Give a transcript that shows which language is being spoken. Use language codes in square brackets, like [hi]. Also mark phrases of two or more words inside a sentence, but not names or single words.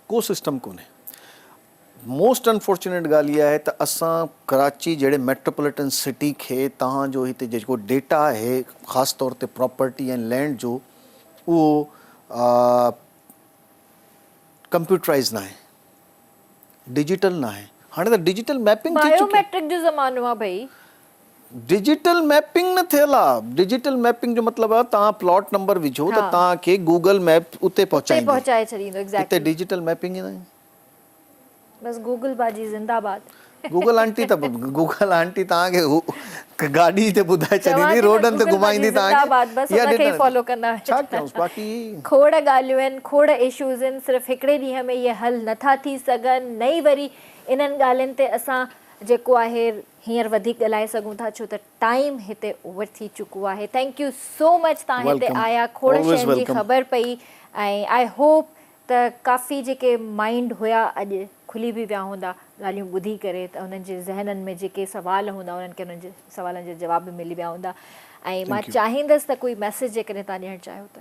[sd] को सिस्टम कोन्हे [en] most unfortunate [sd] ॻाल्हि इहा आहे त असां कराची जहिड़े [en] metropolitan city [sd] खे तव्हांजो हिते जेको डेटा आहे ख़ासि तौर ते प्रॉपर्टी ऐं लैंड जो उहो कंप्यूटराइज़ न आहे डिजिटल न आहे हाणे त [en] digital mapping [sd] बायोमेट्रिक जो ज़मानो आहे भई [en] digital mapping [sd] न थियल आहे [en] digital mapping [sd] जो मतिलबु आहे तव्हां [en] plot number [sd] विझो त तव्हांखे गूगल मैप उते पहुचाए छॾींदो हिते [en] digital mapping [sd] ई न आहे बस गूगल बाजी जिंदाबाद गूगल आंटी तव्हांखे गाॾी ते ॿुधाए छॾींदी रोडनि ते घुमाईंदी खोड़ ॻाल्हियूं आहिनि खोड़ इश्यूज़ आहिनि सिर्फ़ु हिकिड़े ॾींहं में इहे हल नथा थी सघनि नई वरी इन्हनि ॻाल्हियुनि ते असां जेको आहे हींअर वधीक ॻाल्हाए सघूं था छो त टाइम हिते ओवर थी चुको आहे [en] thank you so much [sd] तव्हां हिते आया खोड़ शयुनि जी ख़बर पई ऐं [en] I hope [sd] त काफ़ी जेके माइंड हुया अॼु खुली बि विया हूंदा ॻाल्हियूं ॿुधी करे त उन्हनि जे ज़हननि में जेके सवाल हूंदा उन्हनि खे उन्हनि जे सवालनि जा जवाब बि मिली विया हूंदा ऐं मां चाहींदसि त कोई मैसेज जेकॾहिं तव्हां ॾियणु चाहियो त